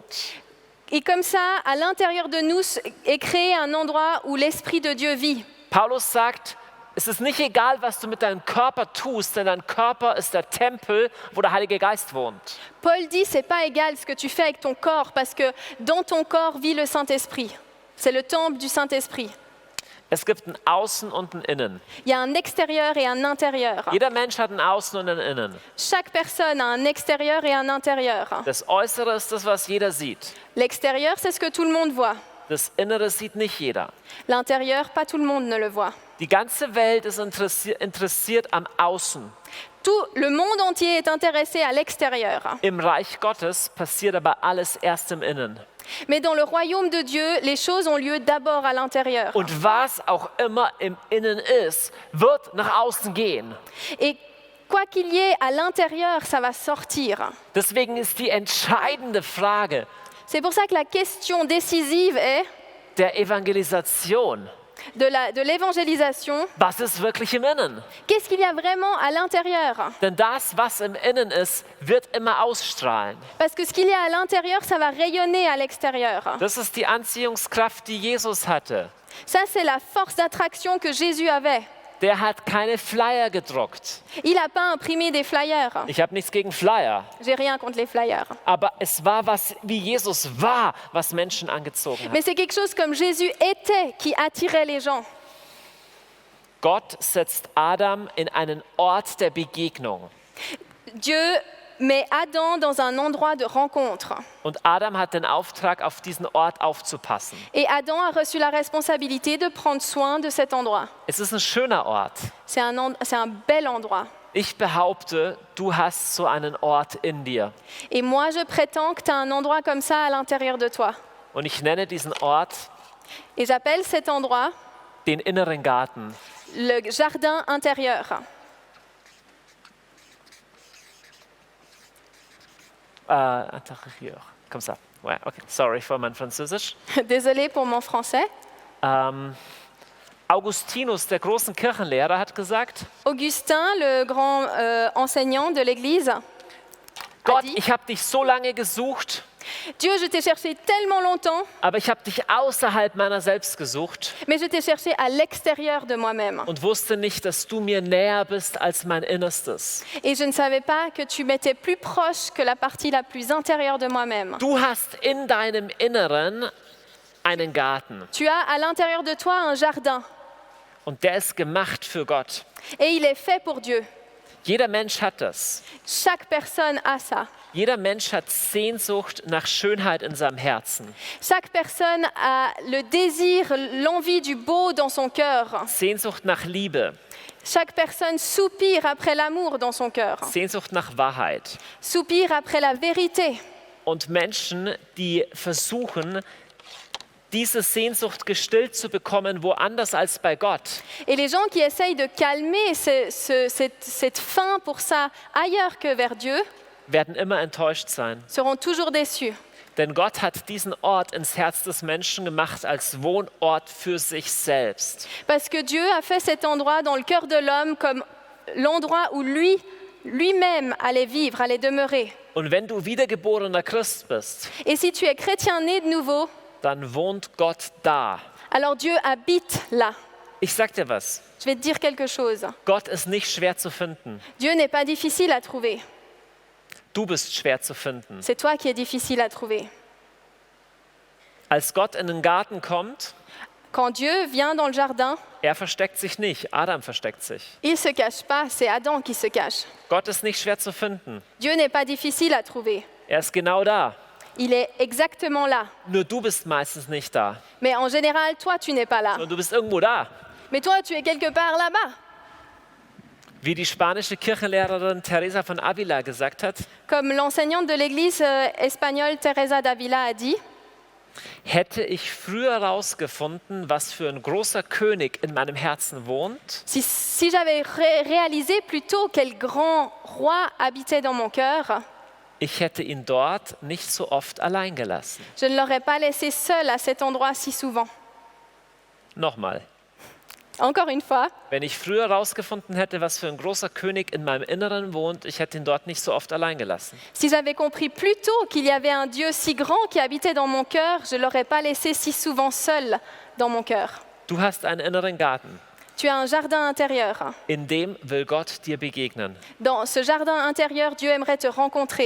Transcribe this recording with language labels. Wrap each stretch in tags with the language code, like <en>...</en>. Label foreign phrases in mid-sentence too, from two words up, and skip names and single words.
<fr>et comme ça, à l'intérieur de nous est créé un endroit où l'Esprit de Dieu vit.</fr> <de>Paulus sagt, es ist nicht egal, was du mit deinem Körper tust, denn dein Körper ist der Tempel, wo der Heilige Geist wohnt.</de> <fr>Paul dit, c'est pas égal ce que tu fais avec ton corps, parce que dans ton corps vit le Saint-Esprit. C'est le temple du Saint-Esprit.</fr> <de>Es gibt ein Außen und ein Innen.</de> <fr>Il y a un extérieur et un intérieur.</fr> <de>Jeder Mensch hat ein Außen und ein Innen.</de> <fr>Chaque personne a un extérieur et un intérieur.</fr> <de>Das Äußere ist das, was jeder sieht.</de> <fr>L'extérieur, c'est ce que tout le monde voit.</fr> <de>Das Innere sieht nicht jeder.</de> <fr>L'intérieur, pas tout le monde ne le voit.</fr> <de>Die ganze Welt ist interessiert am Außen.</de> <fr>Tout le monde entier est intéressé à l'extérieur.</fr> <de>Im Reich Gottes passiert aber alles erst im Innen.</de> <fr>Mais dans le royaume de Dieu, les choses ont lieu d'abord à l'intérieur.</fr> <de>Und was auch immer im Innen ist, wird nach außen gehen.</de> <fr>Et quoi qu'il y ait à l'intérieur, ça va sortir.</fr> <de>Deswegen ist die entscheidende Frage</de> <fr>C'est pour ça que la question décisive est</fr> <de>der Evangelisation.</de> <fr>de l'évangélisation.</fr> <de>Was ist wirklich im Innen?</de> <fr>Qu'est-ce qu'il y a vraiment à l'intérieur?</fr> <de>Denn das, was im Innen ist, wird immer ausstrahlen.</de> <fr>Parce que ce qu'il y a à l'intérieur, ça va rayonner à l'extérieur.</fr> <de>Das ist die Anziehungskraft, die Jesus hatte.</de> <fr>Ça, c'est la force d'attraction que Jésus avait.</fr> <de>Der hat keine Flyer gedruckt.</de> <fr>Il n'a pas imprimé des flyers.</fr> <de>Ich habe nichts gegen Flyer.</de> <fr>J'ai rien contre les flyers.</fr> <de>Aber es war was, wie Jesus war, was Menschen angezogen hat.</de> <fr>Mais c'est quelque chose comme Jésus était qui attirait les gens.</fr> <de>Gott setzt Adam in einen Ort der Begegnung.</de> <fr>Dieu met Adam dans un endroit de rencontre.</fr> <de>Und Adam hat den Auftrag, auf diesen Ort aufzupassen.</de> <fr>Et Adam a reçu la responsabilité de prendre soin de cet endroit.</fr> <de>Es ist ein schöner Ort.</de> <fr>C'est un bel endroit.</fr> <de>Ich behaupte, du hast so einen Ort in dir.</de> <fr>Et moi, je prétends que tu as un endroit comme ça à l'intérieur de toi.</fr> <de>Und ich nenne diesen Ort</de> <fr>Et j'appelle cet endroit</fr> <de>den inneren Garten.</de> <fr>le jardin intérieur. Intérieur. Comme ça. Ouais, okay.</fr> <de>Sorry für mein Französisch.</de> <fr>Désolée pour mon français.</fr> <de>Augustinus, der großen Kirchenlehrer, hat gesagt,</de> <fr>Augustin, le grand enseignant de l'Église, a</fr> <de>Gott,</de> <fr>dit,</fr> <de>ich habe dich so lange gesucht,</de> <fr>Dieu, je t'ai cherché tellement longtemps,</fr> <de>aber ich habe dich außerhalb meiner selbst gesucht</de> <fr>mais je t'ai cherché à l'extérieur de moi-même.</fr> <de>und wusste nicht, dass du mir näher bist als mein Innerstes.</de> <fr>Et je ne savais pas que tu m'étais plus proche que la partie la plus intérieure de moi-même.</fr> <de>Du hast in deinem Inneren einen Garten</de> <fr>Tu as à l'intérieur de toi un jardin</fr> <de>und der ist gemacht für Gott.</de> <fr>et il est fait pour Dieu.</fr> <de>Jeder Mensch hat das.</de> <fr>Chaque personne a ça.</fr> <de>Jeder Mensch hat Sehnsucht nach Schönheit in seinem Herzen.</de> <fr>Chaque personne a le désir, l'envie du beau dans son cœur.</fr> <de>Sehnsucht nach Liebe.</de> <fr>Chaque personne soupire après l'amour dans son cœur.</fr> <de>Sehnsucht nach Wahrheit.</de> <fr>Soupire après la vérité.</fr> <de>Und Menschen, die versuchen, diese Sehnsucht gestillt zu bekommen, woanders als bei Gott,</de> <fr>Et les gens qui essayent de calmer cette faim pour ça ailleurs que vers Dieu</fr> <de>werden immer enttäuscht sein.</de> <fr>seront toujours déçus.</fr> <de>Denn Gott hat diesen Ort ins Herz des Menschen gemacht als Wohnort für sich selbst.</de> <fr>Parce que Dieu a fait cet endroit dans le cœur de l'homme comme l'endroit où lui-même allait vivre, allait demeurer.</fr> <de>Und wenn du wiedergeborener Christ bist,</de> <fr>Et si tu es chrétien né de nouveau,</fr> <de>dann wohnt Gott da.</de> <fr>alors Dieu habite là.</fr> <de>Ich sag dir was,</de> <fr>Je vais te dire quelque chose.</fr> <de>Gott ist nicht schwer zu finden.</de> <fr>Dieu n'est pas difficile à trouver.</fr> <de>Du bist schwer zu finden.</de> <fr>C'est toi qui es difficile à trouver.</fr> <de>Als Gott in den Garten kommt,</de> <fr>Quand Dieu vient dans le jardin,</fr> <de>er versteckt sich nicht, Adam versteckt sich.</de> <fr>il ne se cache pas, c'est Adam qui se cache.</fr> <de>Gott ist nicht schwer zu finden.</de> <fr>Dieu n'est pas difficile à trouver.</fr> <de>Er ist genau da.</de> <fr>Il est exactement là.</fr> <de>Nur du bist meistens nicht da.</de> <fr>Mais en général, toi, tu n'es pas là.</fr> <de>Und du bist irgendwo da.</de> <fr>Mais toi, tu es quelque part là-bas.</fr> <de>Wie die spanische Kirchenlehrerin Teresa von Avila gesagt hat,</de> <fr>Comme l'enseignante de l'église espagnole Teresa d'Avila a dit,</fr> <de>Hätte ich früher herausgefunden, was für ein großer König in meinem Herzen wohnt,</de> <fr>Si j'avais réalisé plus tôt quel grand roi habitait dans mon cœur,</fr> <de>ich hätte ihn dort nicht so oft allein gelassen.</de> <fr>je ne l'aurais pas laissé seul à cet endroit si souvent.</fr> <de>Nochmal.</de> <fr>Encore une fois,</fr> <de>Wenn ich früher herausgefunden hätte, was für ein großer König in meinem Inneren wohnt, ich hätte ihn dort nicht so oft allein gelassen.</de> <fr>si j'avais compris plus tôt qu'il y avait un Dieu si grand qui habitait dans mon cœur, je ne l'aurais pas laissé si souvent seul dans mon cœur.</fr> <de>Du hast einen inneren Garten.</de> <fr>Tu as un jardin intérieur.</fr> <de>In dem will Gott dir begegnen.</de> <fr>Dans ce jardin intérieur, Dieu aimerait te rencontrer.</fr>